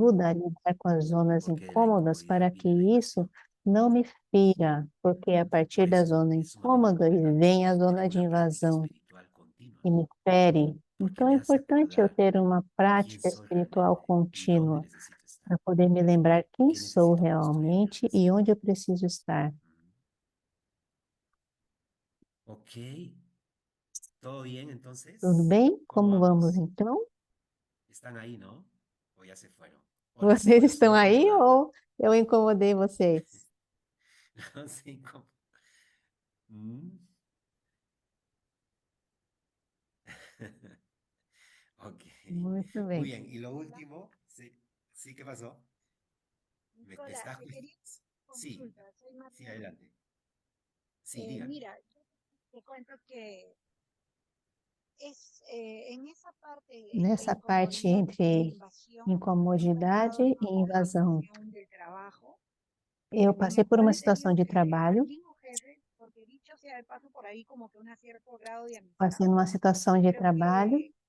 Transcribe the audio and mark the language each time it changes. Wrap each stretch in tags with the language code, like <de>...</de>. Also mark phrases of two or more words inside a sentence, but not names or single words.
<pt>ajuda a lidar com as zonas</pt> <es>porque de la</es> <pt>incômodas</pt> <es>incomodidad</es> <pt>para que</pt> <es>viene la</es> <pt>isso</pt> <es>invasión.</es> <pt>não me fira, porque a partir</pt> <es>Por</es> <pt>da</pt> <es>eso</es> <pt>zona</pt> <es>es sumamente</es> <pt>incômoda</pt> <es>importante</es> <pt>vem a</pt> <es>tener</es> <pt>zona de</pt> <es>una práctica</es> <pt>invasão</pt> <es>espiritual continua,</es> <pt>que me fere.</pt> <es>porque</es> <pt>Então é</pt> <es>me hace</es> <pt>importante eu</pt> <es>acordar</es> <pt>ter uma</pt> <es>quién</es> <pt>prática</pt> <es>soy</es> <pt>espiritual</pt> <es>realmente y dónde</es> <pt>contínua</pt> <es>necesito estar,</es> <pt>para poder me lembrar quem</pt> <es>qué</es> <pt>sou</pt> <es>necesito construir en mi</es> <pt>realmente e</pt> <es>relación.</es> <pt>onde eu preciso estar.</pt> <es>Ok, ¿todo bien</es> <pt>Tudo</pt> <es>entonces?</es> <pt>bem?</pt> <es>¿Cómo</es> <pt>Como vamos</pt> <es>vamos?</es> <pt>então?</pt> <es>¿Están ahí, no? ¿O ya se fueron?</es> <pt>Vocês</pt> <es>O la</es> <pt>estão</pt> <es>zona</es> <pt>aí</pt> <es>incomodable.</es> <pt>ou eu incomodei vocês?</pt> <es>La zona Mm. Ok,</es> <pt>Muito</pt> <es>muy</es> <pt>bem.</pt> <es>bien. Y lo último, sí, sí, ¿qué pasó? ¿Me Nicola, estás? te quería Sí, consulta, soy sí, Mariana. adelante. Sí, dígame. Mira, yo te cuento que</es> <pt>Nessa parte entre incomodidade e invasão, eu passei por uma situação de trabalho, passei numa situação de trabalho</pt>